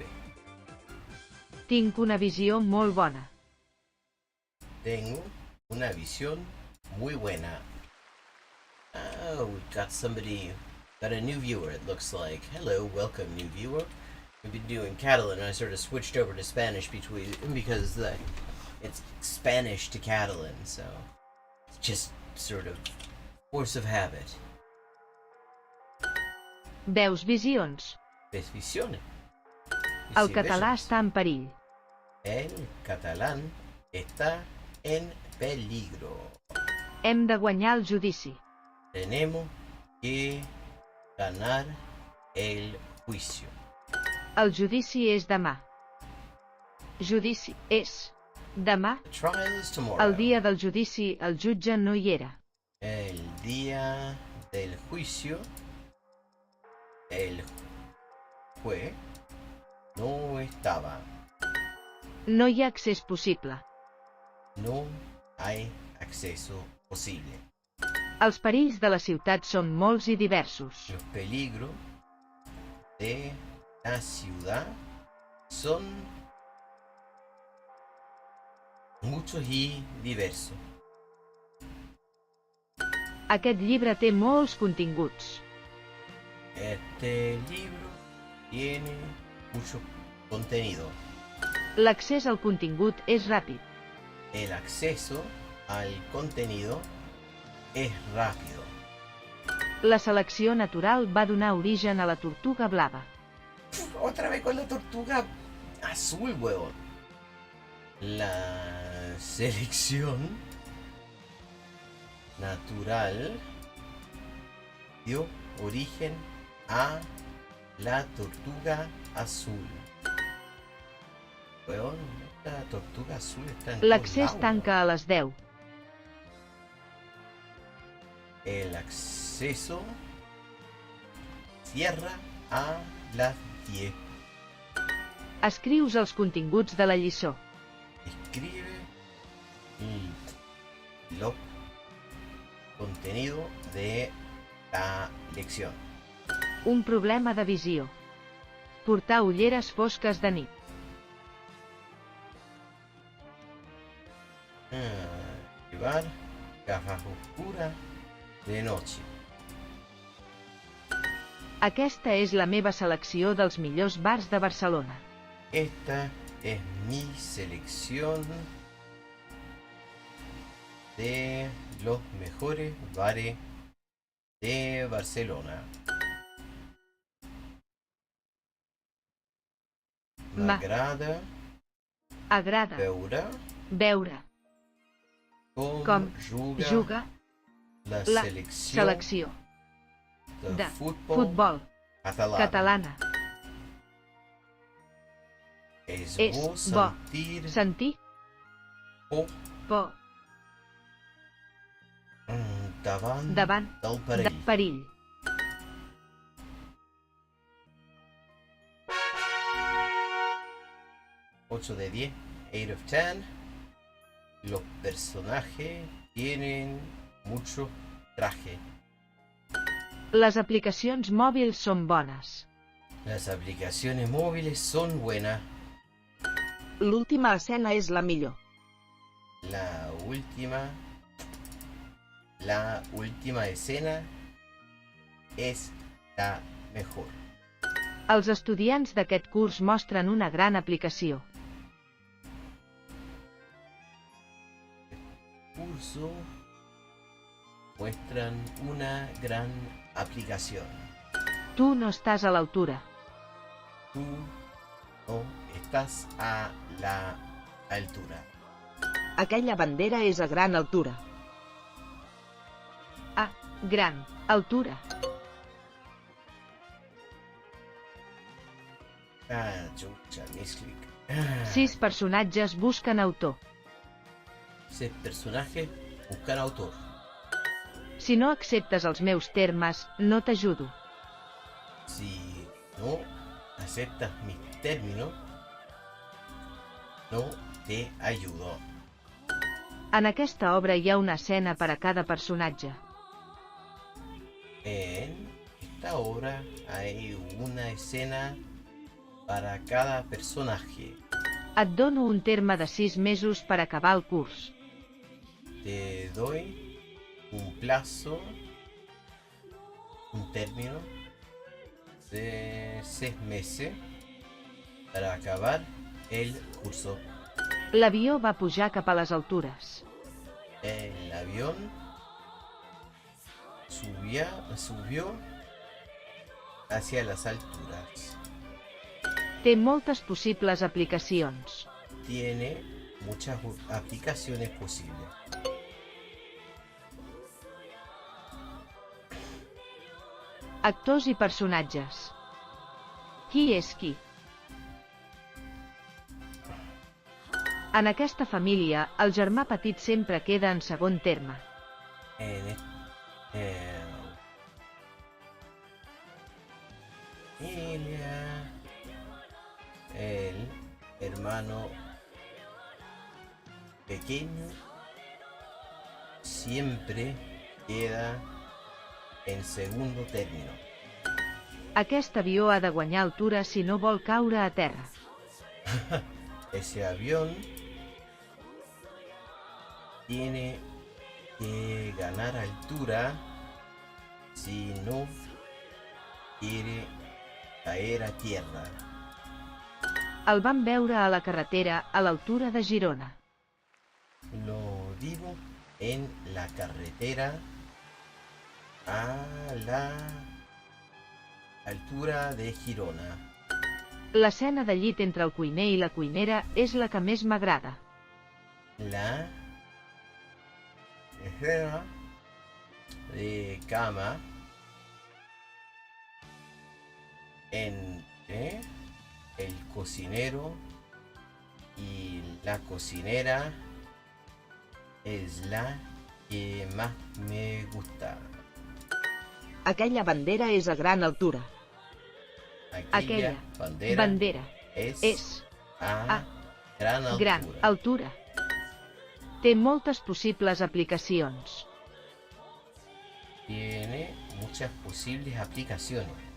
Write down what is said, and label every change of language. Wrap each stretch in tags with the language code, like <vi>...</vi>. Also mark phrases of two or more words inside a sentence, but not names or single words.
<ca>Tinc una visió molt bona.</ca> <es>Tengo una visión muy buena.</es> <en>Oh, we got a new viewer, it looks like. Hello, welcome, new viewer. We've been doing Catalan, and I sort of switched over to Spanish because it's Spanish to Catalan, so it's just sort of force of habit.</en> <ca>Veus visions?</ca> <es>Ves visiones.</es> <ca>El català està en perill.</ca> <es>El catalán está en peligro.</es> <ca>Hem de guanyar el judici.</ca> <es>Tenemos que ganar el juicio.</es> <ca>El judici és demà. Judici és demà.</ca> <en>The trial is tomorrow.</en> <ca>El dia del judici el jutge no hi era.</ca> <es>El día del juicio, el juez no estaba.</es> <ca>No hi ha accés possible.</ca> <es>No hay acceso posible.</es> <ca>Els perills de la ciutat són molts i diversos.</ca> <es>Los peligros de la ciudad son muchos y diversos.</es> <ca>Aquest llibre té molts continguts.</ca> <es>Este libro tiene mucho contenido.</es> <ca>L'accés al contingut és ràpid.</ca> <es>El acceso al contenido es rápido.</es> <ca>La selecció natural va donar origen a la tortuga blava.</ca> <es>Otra vez con la tortuga azul, huevón. La selección natural dio origen a la tortuga azul. Huevón, la tortuga azul está en</es> <ca>L'accés</ca> <es>todos lados.</es> <ca>tanca a les 10.</ca> <es>El acceso cierra a las 10.</es> <ca>Escrius els continguts de la lliçó.</ca> <es>Escribe los contenido de la lección.</es> <ca>Un problema de visió. Portar ulleres fosques de nit.</ca> <es>Llevar gafas oscuras de noche.</es> <ca>Aquesta és la meva selecció dels millors bars de Barcelona.</ca> <es>Esta es mi selección de los mejores bares de Barcelona.</es> <ca>M'agrada veure com juga la la selecció selecció de futbol catalana. És És bo bo sentir por davant del del perill.</ca> <es>Ocho de 10, 8 of 10. Los personajes tienen mucho traje.</es> <ca>Les aplicacions mòbils són bones.</ca> <es>Las aplicaciones móviles son buenas.</es> <ca>L'última escena és la millor.</ca> <es>La última escena es la mejor.</es> <ca>Els estudiants d'aquest curs mostren una gran aplicació.</ca> <es>Curso muestran una gran aplicación.</es> <ca>Tu no estàs a l'altura.</ca> <es>Tú no estás a la altura.</es> <ca>Aquella bandera és a gran altura. A gran altura.</ca> <es>Ah, chucha, misclick.</es> <ca>6 personatges busquen autor.</ca> <es>6 personajes buscan autor.</es> <ca>Si no acceptes els meus termes, no t'ajudo.</ca> <es>Si no aceptas mis términos, no te ayudo.</es> <ca>En aquesta obra hi ha una escena per a cada personatge.</ca> <es>En esta obra hay una escena para cada personaje.</es> <ca>Et dono un terme de 6 mesos per acabar el curs.</ca> <es>Te doy un plazo, un término de 6 meses para acabar el curso.</es> <ca>L'avió va pujar cap a les altures.</ca> <es>El avión subió hacia las alturas.</es> <ca>Té moltes possibles aplicacions.</ca> <es>Tiene muchas aplicaciones posibles.</es> <ca>Actors i personatges. Qui és qui? En aquesta família, el germà petit sempre queda en segon terme.</ca> <es>El hermano pequeño siempre queda en segundo término.</es> <ca>Aquest avió ha de guanyar altura si no vol caure a terra.</ca> <es>Ese avión tiene que ganar altura si no quiere caer a tierra.</es> <ca>El van veure a la carretera a l'altura de Girona.</ca> <es>Lo digo en la carretera a la altura de Girona.</es> <ca>L'escena de llit entre el cuiner i la cuinera és la que més m'agrada.</ca> <es>La escena de cama entre el cocinero y la cocinera es la que más me gusta.</es> <ca>Aquella bandera és a gran altura. Aquella bandera és a gran altura. Té moltes possibles aplicacions.</ca> <es>Tiene muchas posibles aplicaciones.</es>